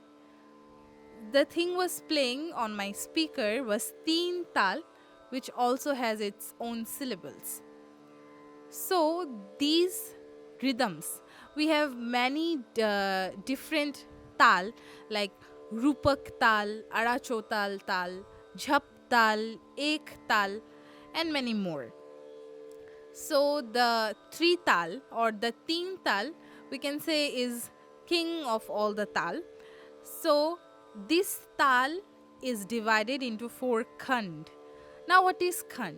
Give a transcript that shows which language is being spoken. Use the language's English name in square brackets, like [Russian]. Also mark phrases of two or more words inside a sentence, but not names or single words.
[English] The thing was playing on my speaker was [Hindi] तीन ताल, [English] which also has its own syllables. So these rhythms, we have many different tal like [Hindi] रूपक ताल, आड़ाचौताल ताल, झप ताल, एक ताल, [English] and many more. So the three tal or the [Hindi] तीन ताल [English] we can say is king of all the tal. So this tal is divided into four khand. Now what is khand?